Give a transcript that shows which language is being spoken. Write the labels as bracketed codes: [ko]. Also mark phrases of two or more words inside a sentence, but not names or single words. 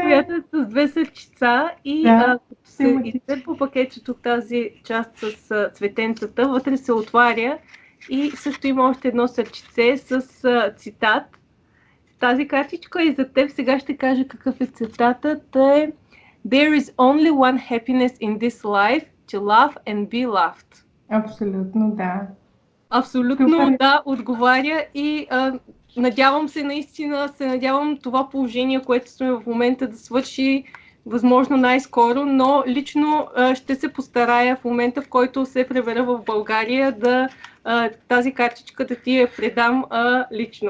[bg] която е с две сърчица и Да, като се изцепва пакетчето в тази част с цветенцата, вътре се отваря и също има още едно сърчице с цитат. Тази картичка и за теб сега ще кажа какъв е цитатът. [en] Е There is only one happiness in this life, to love and be loved. [bg] Абсолютно, да. Абсолютно Супер. да, отговаря и надявам се наистина, това положение, което сме в момента да свърши възможно най-скоро, но лично ще се постарая в момента, в който се пребера в България, тази картичка да ти я предам лично.